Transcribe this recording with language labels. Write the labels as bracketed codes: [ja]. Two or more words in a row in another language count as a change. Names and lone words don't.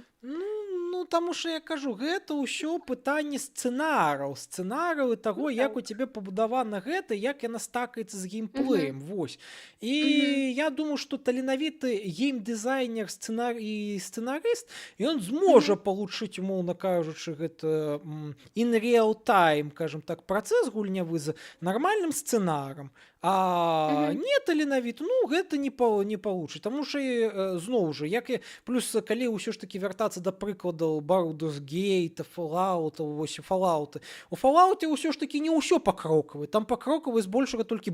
[be] Ну, таму што я кажу, гэта ўсё пытанне сцэнараў і таго, Ну як у так. цябе пабудавана гэта, як яна стакаецца з Мгм. геймплеем. Вось. І Мгм. я думаю, што таленавіты геймдызайнер, сцэнарыст, ён Мгм. зможа палучыць, умоўна кажучы, гэта [en] in real time, [be] кажам так, працэс гульнявы з нармальным сцэнарам. А Мгм. не таленавіты, ну гэта не палучыць. Таму што зноў жа, як і плюс калі ўсё ж такі вяртацца да прыкладаў Baldur's Gate, Fallout, вось Fallout. У Fallout ўсё ж такі не ўсё пакрокавы, там пакрокавы збольшага толькі